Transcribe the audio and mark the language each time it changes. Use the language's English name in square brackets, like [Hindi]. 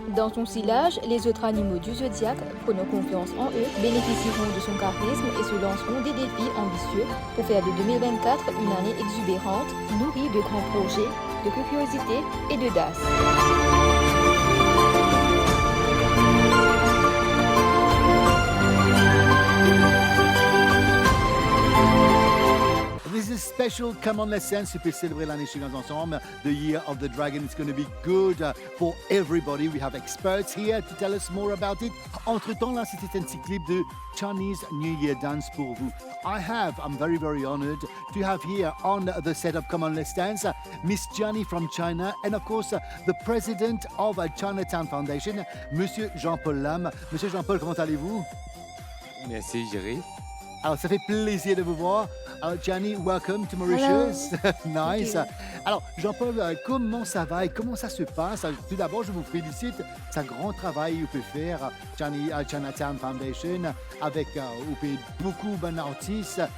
[French] Dans son sillage, les autres animaux du zodiaque, prenant confiance en eux, bénéficieront de son charisme et se lanceront des défis ambitieux pour faire de 2024 une année exubérante, nourrie de grands projets, de curiosité et d'audace. [English] This is special. Come on, let's dance. [French] Tu peux célébrer l'année chinoise ensemble. [English] The Year of the Dragon. It's going to be good for everybody. We have experts here to tell us more about it. [French] Entre-temps, là, c'était un petit clip de Chinese New Year dance pour vous. [English] I'm very, very honored to have here on the set of Come on, let's dance, Miss Gianni from China, and of course, the president of Chinatown Foundation, Monsieur Jean-Paul Lam. [French] Monsieur Jean-Paul, comment allez-vous? Merci, Jerry. Alors, ça fait plaisir de vous voir. Alors, Gianni, [English] welcome to Mauritius. Nice. [French] Alors, Jean-Paul, comment ça va et comment ça se passe? Tout d'abord, je vous félicite. C'est un grand travail que vous pouvez faire, Gianni, à Chinatown Foundation, avec beaucoup d'artistes.